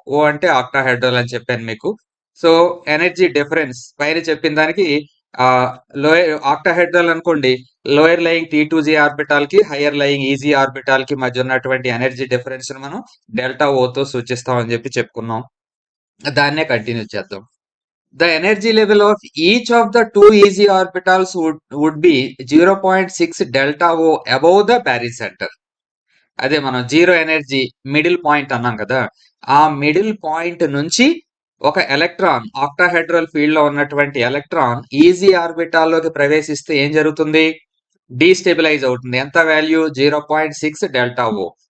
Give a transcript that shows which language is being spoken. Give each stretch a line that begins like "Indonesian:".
Telugu: ఓ అంటే ఆక్టాహెడ్రల్ అని చెప్పాను మీకు. సో ఎనర్జీ డిఫరెన్స్ పైన చెప్పిన దానికి లోయర్ ఆక్టాహెడ్రల్ అనుకోండి, లోయర్ లయింగ్ T2Z ఆర్బిటాల్ కి, హయ్యర్ లయింగ్ EZ ఆర్బిటాల్ కి మధ్య ఉన్నటువంటి ఎనర్జీ డిఫరెన్స్ మనం డెల్టా ఓతో సూచిస్తాం అని చెప్పి చెప్పుకున్నాం. దాన్నే కంటిన్యూ చేద్దాం.
English: The energy level of each of the two EZ orbitals would be 0.6 delta O above the baryon center.
Telugu: అదే మనం జీరో ఎనర్జీ మిడిల్ పాయింట్ అన్నాం కదా, ఆ మిడిల్ పాయింట్ నుంచి ఒక ఎలక్ట్రాన్ ఆక్టాహెడ్రల్ ఫీల్డ్ లో ఉన్నటువంటి ఎలక్ట్రాన్ ఈజీ ఆర్బిటాల్లోకి ప్రవేశిస్తే ఏం జరుగుతుంది? డీస్టెబిలైజ్ అవుతుంది. ఎంత వాల్యూ? 0.6 డెల్టా ఓ.